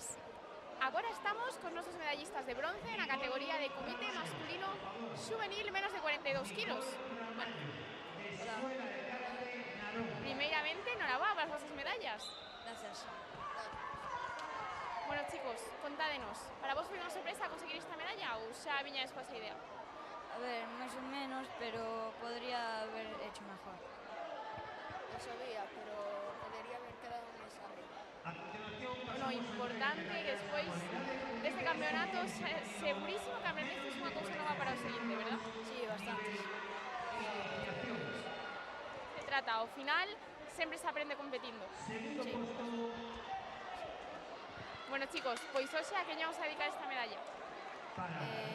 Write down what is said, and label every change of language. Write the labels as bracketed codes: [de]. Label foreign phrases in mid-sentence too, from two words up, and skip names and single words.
[gl] Agora estamos con nosos medallistas de bronce na categoría de comité masculino juvenil menos de 42 kilos. Bueno, primeiramente, enhorabuena para as vosas medallas. [es] Gracias. [gl] Bueno, chicos, contádenos, para vos foi unha sorpresa conseguir esta medalla ou xa viñades coa esa idea? A ver, máis ou menos, [es] pero podría haber hecho mejor. Lo sabía, pero podría haber quedado un examen. [gl] Bueno, importante que despois deste campeonato segurísimo que aprendestes unha cousa nova para o seguinte, verdad? [es] Sí, bastante. Se trata, [gl] ao final, sempre se aprende competindo. [es] Sí. [gl] Bueno, chicos, pois hoxe a que lle vamos a dedicar esta medalla?